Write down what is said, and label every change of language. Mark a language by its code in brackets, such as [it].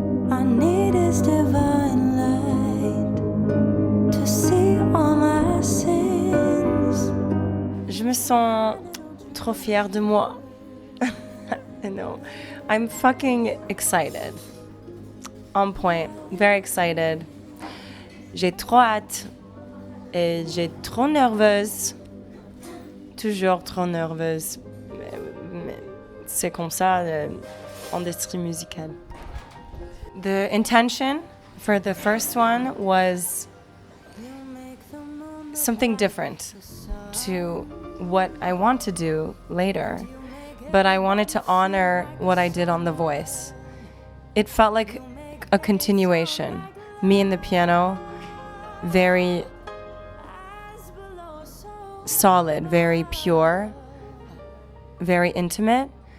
[en] I need his divine light to see all my sins. [fr] Je me sens trop fière de moi. [en] I know. I'm fucking excited. On point. Very excited. [fr] J'ai trop hâte. Et j'ai trop nerveuse. Toujours trop nerveuse. Mais c'est comme ça, l'industrie musicale. [en] The intention for the first one was something different to what I want to do later, but I wanted to honor what I did on The Voice. It felt like a continuation. Me and the piano, very solid, very pure, very intimate.